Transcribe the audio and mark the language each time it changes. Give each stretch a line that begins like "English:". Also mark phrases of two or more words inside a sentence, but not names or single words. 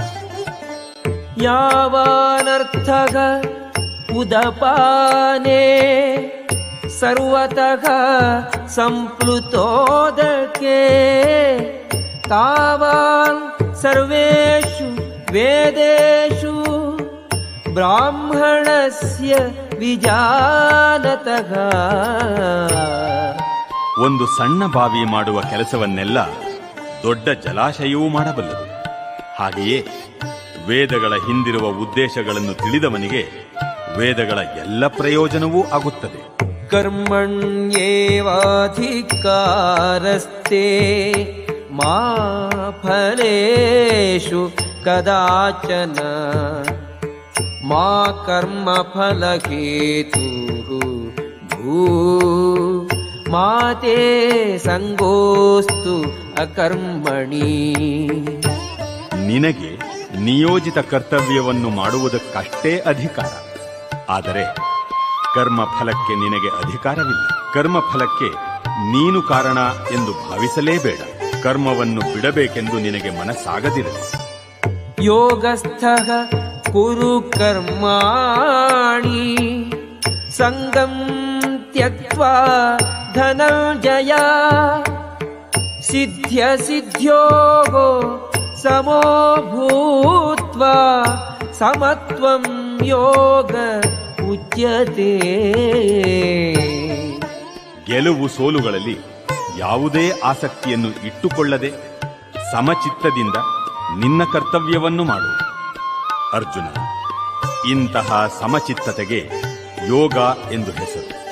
Sanskrit: ಯಾವಾನರ್ಥಃ ಉದಪಾನೆ ಸರ್ವತಃ ಸಂಪ್ಲುತೋದಕೆ ತಾವಾನ್ ಸರ್ವೇಷು ವೇದೇಷು ಬ್ರಾಹ್ಮಣಸ್ಯ ವಿಜಾನತಃ.
Kannada: ಒಂದು ಸಣ್ಣ ಬಾವಿ ಮಾಡುವ ಕೆಲಸವನ್ನೆಲ್ಲ ದೊಡ್ಡ ಜಲಾಶಯವೂ ಮಾಡಬಲ್ಲದು. ಹಾಗೆಯೇ ವೇದಗಳ ಹಿಂದಿರುವ ಉದ್ದೇಶಗಳನ್ನು ತಿಳಿದವನಿಗೆ ವೇದಗಳ ಎಲ್ಲ ಪ್ರಯೋಜನವೂ ಆಗುತ್ತದೆ.
Sanskrit: ಕರ್ಮಣ್ಯೇವಾಧಿಕಾರಸ್ತೆ ಮಾ ಫಲೇಷು ಕದಾಚನ ಮಾ ಕರ್ಮ ಫಲಹೇತುಃ ಭೂ ಮಾತೇ ಸಂಗೋಸ್ತು ಅಕರ್ಮಣಿ.
Kannada: ನಿನಗೆ ನಿಯೋಜಿತ ಕರ್ತವ್ಯವನ್ನು ಮಾಡುವುದಕ್ಕಷ್ಟೇ ಅಧಿಕಾರ. ಆದರೆ ಕರ್ಮಫಲಕ್ಕೆ ನಿನಗೆ ಅಧಿಕಾರವಿಲ್ಲ. ಕರ್ಮಫಲಕ್ಕೆ ನೀನು ಕಾರಣ ಎಂದು ಭಾವಿಸಲೇಬೇಡ. ಕರ್ಮವನ್ನು ಬಿಡಬೇಕೆಂದು ನಿನಗೆ ಮನಸ್ಸಾಗದಿರಲಿ.
Sanskrit: ಯೋಗಸ್ಥಃ ಕುರು ಕರ್ಮಾಣಿ ಸಂಗಂ ತ್ಯಕ್ತ್ವಾ ಧನಂಜಯ ಸಿದ್ಧ್ಯ ಸಿದ್ಧ್ಯೋಃ ಸಮೋ ಭೂತ್ವಾ ಸಮತ್ವಂ ಯೋಗ ಉಚ್ಯತೆ.
Kannada: ಗೆಲುವು ಸೋಲುಗಳಲ್ಲಿ ಯಾವುದೇ ಆಸಕ್ತಿಯನ್ನು ಇಟ್ಟುಕೊಳ್ಳದೆ ಸಮಚಿತ್ತದಿಂದ ನಿನ್ನ ಕರ್ತವ್ಯವನ್ನು ಮಾಡು. ಅರ್ಜುನ, ಇಂತಹ ಸಮಚಿತ್ತತೆಗೆ ಯೋಗ ಎಂದು ಹೆಸರು.